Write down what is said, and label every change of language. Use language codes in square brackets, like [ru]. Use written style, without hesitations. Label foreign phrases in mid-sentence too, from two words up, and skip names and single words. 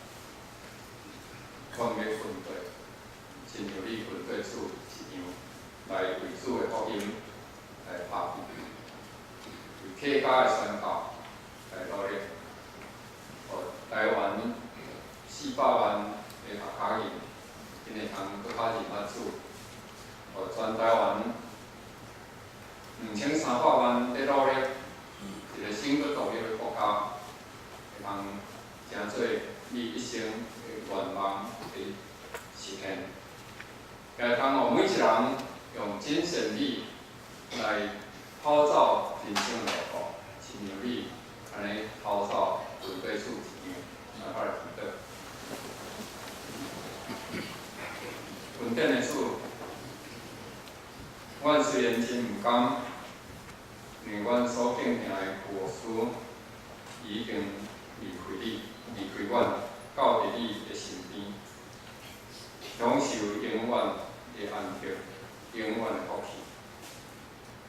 [nan] 阮要分队，亲像你分队主一样，来为主的福音来拍拼，为客家的宣教来努力，互台湾400万的客家人，因会通搁较认捌主，互全台湾 2300 万在努力，一个新个独立的国家，会通成做你一生的愿望的实现。也通互每一人用真善美来跑走人生路途，亲像你安尼跑走分队处一样，来我来祈祷。恩典的主，阮虽然真毋甘。因为阮所敬敬的父师已经离开阮，到伫你的身边，享受永远的安息，永远的福气。